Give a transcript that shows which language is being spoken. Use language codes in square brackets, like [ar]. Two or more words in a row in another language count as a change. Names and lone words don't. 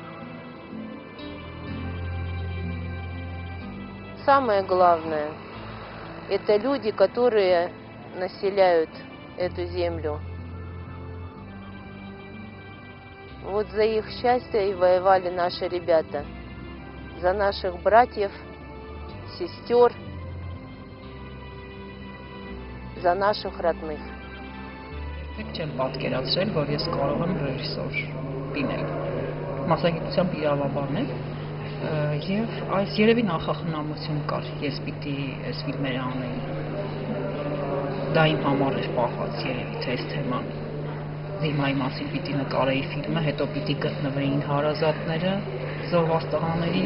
[ru] Самое главное – это люди, которые населяют эту землю. Вот за их счастье и воевали наши ребята. За наших братьев, сестер, за наших родных. [hy] Չեմ պատկերացրել, որ ես կարող եմ ռեժիսոր լինել։ Մասնագիտությամբ իրավաբան եմ, եւ այս երևի նախախնամություն կար, ես պիտի այս ֆիլմերը անեի։ Դա իմ համար էր պահված երևի, թե այս թեման Զիմայի մասին պիտի նկարեի ֆիլմը, հետո պիտի գտնվեին հարազատները զոհված տղաների